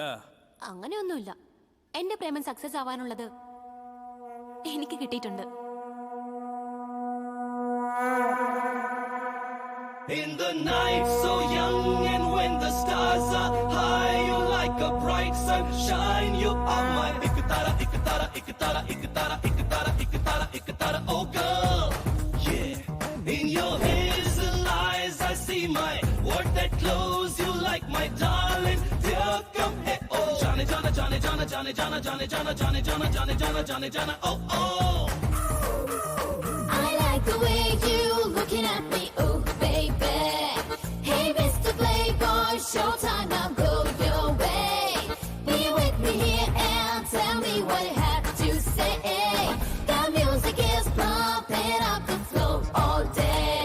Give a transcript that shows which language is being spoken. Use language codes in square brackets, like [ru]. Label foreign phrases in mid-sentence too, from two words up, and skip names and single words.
[ml] അങ്ങനെയൊന്നുമില്ല. എന്റെ പ്രേമം സക്സസ് ആവാനുള്ളത് എനിക്ക് കിട്ടിയിട്ടുണ്ട്. [en] In the night, so young, and when the stars are high, you're like a bright sunshine. You are my ikatara, ikatara, ikatara, ikatara, ikatara, ikatara, ikatara, oh girl, yeah. In your hazel eyes, I see my world that glows. You like my darling, dear, come here, oh. Jane, jana, jane, jana, jane, jana, jane, jana, jane, jana, jane, jana, jane, jana, oh, oh. I like the way you looking at me, oh baby. Hey, Mr. Playboy, showtime, now go your way. Be with me here and tell me what you have to say. The music is pumping up the floor all day.